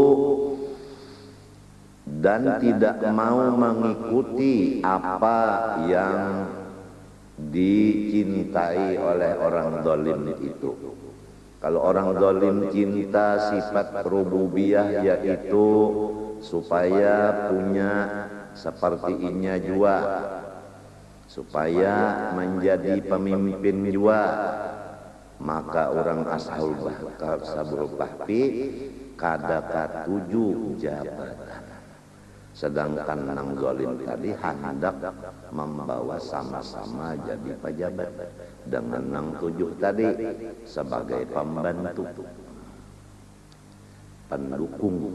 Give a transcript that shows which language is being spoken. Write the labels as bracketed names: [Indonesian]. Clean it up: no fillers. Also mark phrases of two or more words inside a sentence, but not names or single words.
[Indonesian] dan tidak mau mengikuti apa yang dicintai oleh orang zalim itu. [Banjar] Kalau orang zalim cinta sifat rububiyah, yaitu supaya punya seperti inya jua, supaya menjadi pemimpin jua, maka orang Ashabul Kahfi kada katuju jabatan. [Indonesian] Sedangkan nang zalim tadi hendak membawa sama-sama jadi pejabat, dengan nang 7 tadi sebagai pembantu, pendukung.